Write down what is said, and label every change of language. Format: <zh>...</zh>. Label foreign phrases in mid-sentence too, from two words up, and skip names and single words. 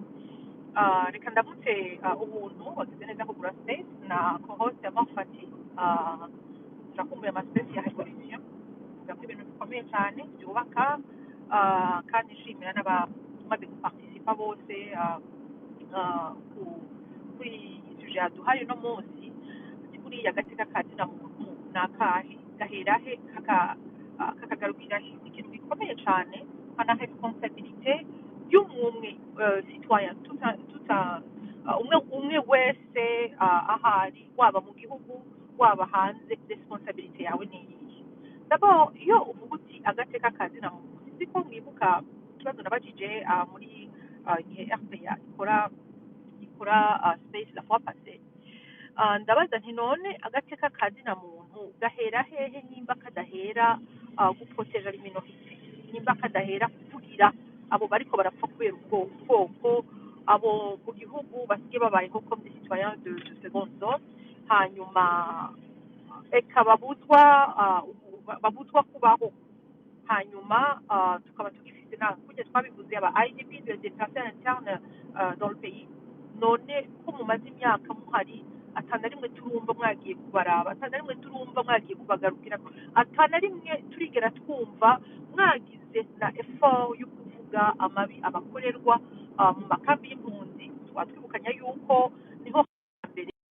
<rn>Reka ndamutse ubuntu wagize neza kugura space na co-host Amafati turakumbuye amaspace ya revolution tuvuga ibintu bikomeye cyane byubaka kandi nshimira n'abamaze guparticipa bose kuri sujet yaduhaye uno munsi kuriya gateka kazina muntu nakahe gaherahe kakagarukira ikintu gikomeye cyane kana responsabilité y'umwe</rn> <fr>citoyen tout un</fr> <rn>umwe wese ahari waba mu gihugu waba hanze responsibility yawe ni iyihe. D'abord iyo uvuga uti agateka kazina muntu sinzi ko mwibuka ikibazo nabajije muri igihe RPA ikora space</rn> <fr>la fois passée.</fr> <rn>Ndabaza nti none agateka kazina muntu gahera hehe nimba kadahera guproteja minorite, nimba kadahera kuvugira abo bariko barapfa kubera ubwoko, abo mu gihugu basigaye babayeho</rn> <fr>comme des citoyens de seconde zone,</fr> <rn>hanyuma eka babuzwa kubaho, hanyuma tukaba tugifite na kujya twabivuze aba IDP</rn> <fr>des personnes internes dans le pays.</fr> <rn>None ko mumaze imyaka muhari atana rimwe turumva mwagiye kubaraba, atana rimwe turumva mwagiye kubagarukira, atana rimwe turigera twumva mwagize na effort yo kuvuga amabi abakorerwa mu makambi y'impunzi. Twatwibukanya yuko niho mbere.</rn>